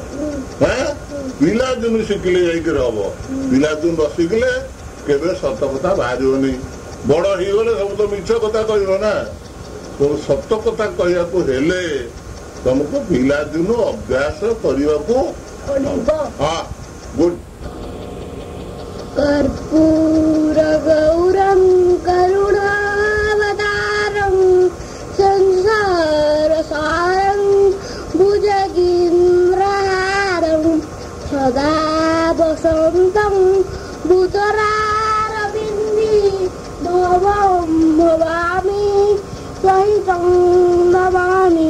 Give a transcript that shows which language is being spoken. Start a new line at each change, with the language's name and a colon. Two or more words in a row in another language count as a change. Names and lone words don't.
Odia: ପିଲାଦିନୁ ଶିଖିଲେ ଯାଇକିରି ହବ। ପିଲାଦିନୁ ନ ଶିଖିଲେ କେବେ ସତ କଥା ବାହାରିବନି। ବଡ ହେଇଗଲେ ସବୁ ତ ମିଛ କଥା କହିବ ନା। ତେଣୁ ସତ କଥା କହିବାକୁ ହେଲେ ତମକୁ ପିଲାଦିନୁ ଅଭ୍ୟାସ କରିବାକୁ ପଡିବ। ହଁ, ଗୁଡ୍।
Sanskrit: कर्पूर गौरं करुणावतारं संसार सारं भुजगेन्द्रहारं सदा वसन्तं भूतरारविन्दे भवं भवामि सहितं नमामि।